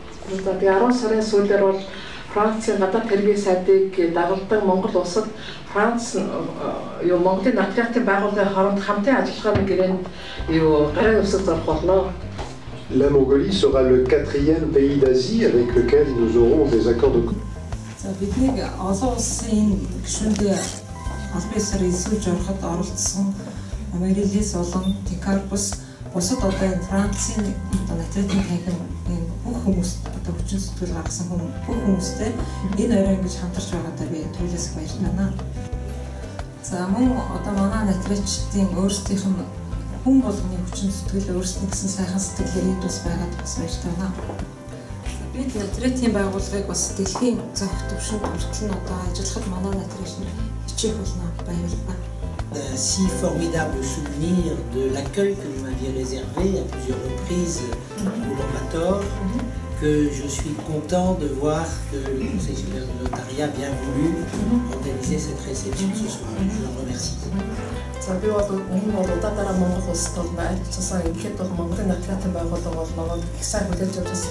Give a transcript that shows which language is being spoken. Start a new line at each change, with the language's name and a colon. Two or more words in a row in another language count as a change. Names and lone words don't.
Mongolian: France гадаад хэргийн сайдыг дагуулдаг Монгол улсад Франц Монголын нотариатын байгууллагын хооронд хамтын ажиллагааны гэрээнд гарын үсэг зорох болно.
French: La Mongolie sera le 4e pays d'Asie avec lequel nous aurons des accords de coopération.
Mongolian: Бидний олон улсын гишүүндээ албан ёсоор эсвэж ороход оролцсон Марилис болон Тикарбус бусад одоо энэ Францын нотариатын танхим бүх хүмүүст одоо хүчин сэтгэл гаргасан бүх хүмүүстэй энэ орой ингэж хамтарч байгаадаа би туйлаас баярлалаа. За мөн одоо манай нотариачдын өөрсдийнх нь хүн болгоны хүчин сэтгэл өөрсдийн гэсэн сайхан сэтгэлээр идвэс байгаад бас баярлалаа. Би нотариатын байгууллагыг бас дэлхийн зохих төвшөнд хүртэл нь одоо ажиллахад манай нотариач нь хичээх болно баярлалаа.
French: Si formidable souvenir de l'accueil que vous m'aviez réservé à plusieurs reprises au Ulaanbaatar, que je suis content de voir que le Conseil supérieur du notariat a bien voulu organiser cette réception ce soir. Je vous remercie.
Mongolian: За би бол өмнө нь удаадараа Монгол улсад бол ажилласан ихэд бол Монголын нотариатын байгууллага бол их сайн хүлээж авч байсан.